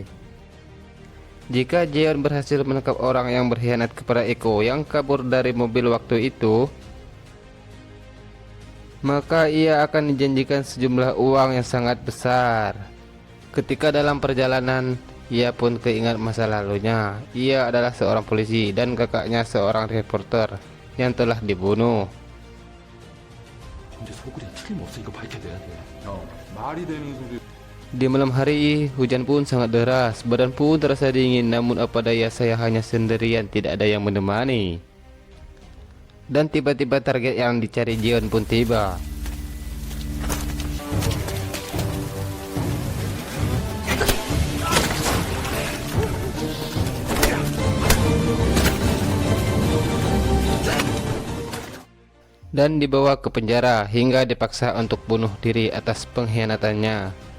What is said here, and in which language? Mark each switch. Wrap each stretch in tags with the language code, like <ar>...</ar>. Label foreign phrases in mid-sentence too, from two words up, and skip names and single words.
<id>Jika Jeon berhasil menangkap orang yang berkhianat kepada Iko yang kabur dari mobil waktu itu, maka ia akan dijanjikan sejumlah uang yang sangat besar. Ketika dalam perjalanan, ia pun keingat masa lalunya. Ia adalah seorang polisi dan kakaknya seorang reporter yang telah dibunuh.</id> <ko>이제 소굴이 틀림없으니까 밝혀내야 돼. 말이 되는 소리.</ko> <id>Di malam hari, hujan pun sangat deras. Badan pun terasa dingin, namun apa daya saya hanya sendirian, tidak ada yang menemani. Dan tiba-tiba target yang dicari Jeon pun tiba. Dan dibawa ke penjara hingga dipaksa untuk bunuh diri atas pengkhianatannya.</id>